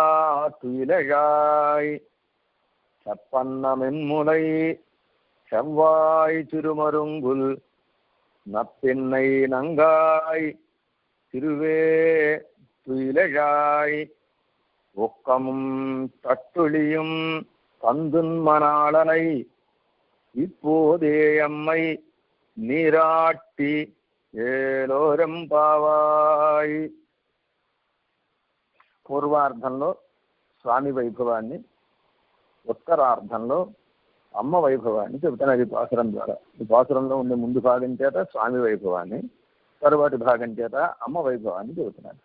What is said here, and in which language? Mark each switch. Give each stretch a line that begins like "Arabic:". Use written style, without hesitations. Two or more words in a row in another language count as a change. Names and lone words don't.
Tamil: துயிலழாய் செப்பன்ன மென்முலை செவ்வாய் திருமருங்குல் நப்பின்னை நங்காய் திருவே துயிலழாய் ஒக்கமும் தட்டுளியும் தந்துன்மனாளனை இப்போதே அம்மை நீராட்டி ఏలోరంపావాయ్.
Telugu: పూర్వార్ధంలో స్వామి వైభవాన్ని, ఉత్తరార్ధంలో అమ్మ వైభవాన్ని చెబుతున్నారు ఈ పాసురం ద్వారా. ఈ పాసురంలో ఉండే ముందు భాగం చేత స్వామి వైభవాన్ని, తరువాతి భాగం చేత అమ్మ వైభవాన్ని చెబుతున్నారు.